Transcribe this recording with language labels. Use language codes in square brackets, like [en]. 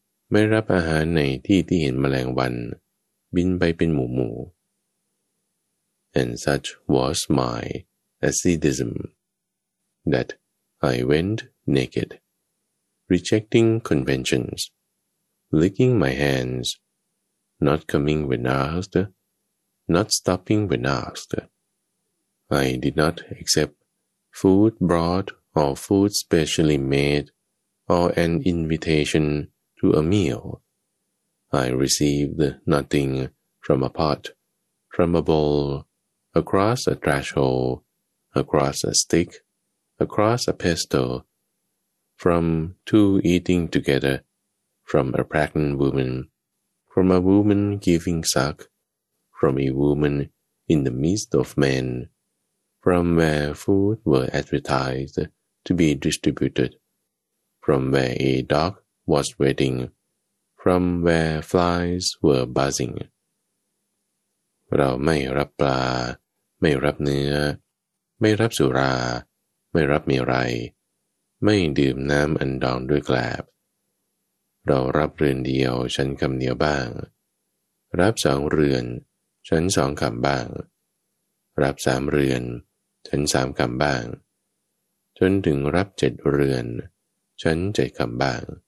[th] ไม่รับอาหารในที่ที่เห็นแมลงวันบินไปเป็นหมู่หมู่ [en] And such was my ascetism that I went naked rejecting conventions licking my handsNot coming when asked, not stopping when asked. I did not accept food brought or food specially made or an invitation to a meal. I received nothing from a pot, from a bowl, across a threshold, across a stick, across a pestle, from two eating together, from a pregnant woman. From a woman giving suck, from a woman in the midst of men, from where food were advertised to be distributed, from where a dog was waiting, from where flies were buzzing. [th] เราไม่รับปลาไม่รับเนื้อไม่รับสุราไม่รับมีไรไม่ดื่มน้ำอันดองด้วยแกลบเรารับเรือนเดียวฉันคำเดียวบ้างรับสองเรือนฉันสองคำบ้างรับสามเรือนฉันสามคำบ้างจนถึงรับ7เรือนฉันเจ็ดคำบ้าง